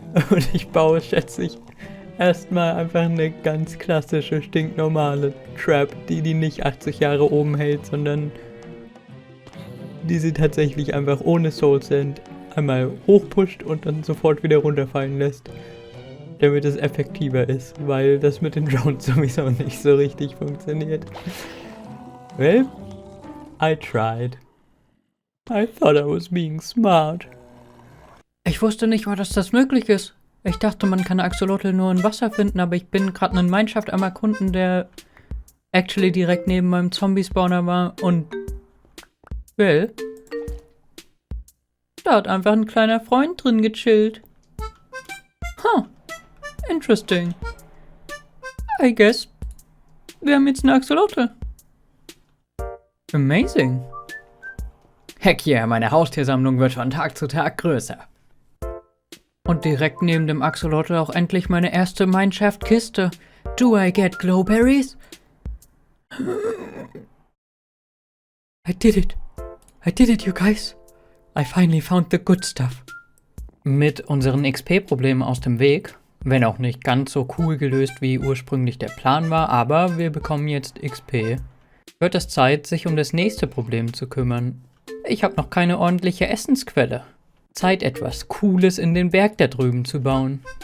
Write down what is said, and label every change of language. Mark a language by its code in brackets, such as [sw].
[de] Und ich baue, schätze ich, erstmal einfach eine ganz klassische, stinknormale Trap, die nicht 80 Jahre oben hält, sondern die sie tatsächlich einfach ohne Soul Sand einmal hochpusht und dann sofort wieder runterfallen lässt. Damit es effektiver ist, weil das mit den Drones sowieso nicht so richtig funktioniert. [en] Well, I tried. I thought I was being smart. [de] Ich wusste nicht mal, dass das möglich ist. Ich dachte, man kann Axolotl nur in Wasser finden, aber ich bin gerade einen Mineshaft am Erkunden, der actually direkt neben meinem Zombie-Spawner war und well, da hat einfach ein kleiner Freund drin gechillt. [en] Huh, interesting. I guess, [de] wir haben jetzt eine Axolotl. [en] Amazing. Heck yeah, [de] meine Haustiersammlung wird von Tag zu Tag größer. Und direkt neben dem Axolotl auch endlich meine erste Mineshaft-Kiste. [en] Do I get glowberries? I did it. I did it, you guys. I finally found the good stuff. [de] Mit unseren XP-Problemen aus dem Weg, wenn auch nicht ganz so cool gelöst, wie ursprünglich der Plan war, aber wir bekommen jetzt XP, wird es Zeit, sich um das nächste Problem zu kümmern. Ich habe noch keine ordentliche Essensquelle. Zeit, etwas Cooles in den Berg da drüben zu bauen.